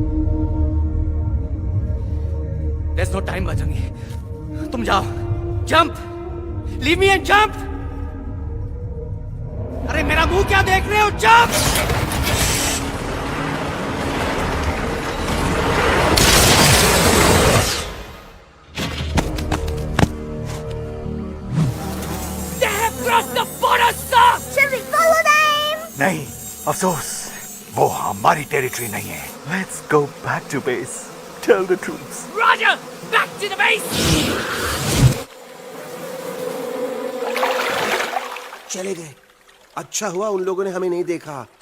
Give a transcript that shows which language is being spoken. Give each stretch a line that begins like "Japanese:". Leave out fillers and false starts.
English: There's no time, Bajrangi.
Hindi: तुम जाओ,
English: Jump, leave me and jump.
Hindi: अरे मेरा मुंह क्या देख रहे हो, jump.
English: They have crossed the border, sir. Shall we follow them?
Hindi: नहीं, अफसोस, वो हमारी टेरिटरी नहीं है।
English: Let's go back to base. Tell the troops. Roger, back to the base.
Hindi: चले गए। अच्छा हुआ उन लोगों ने हमें नहीं देखा।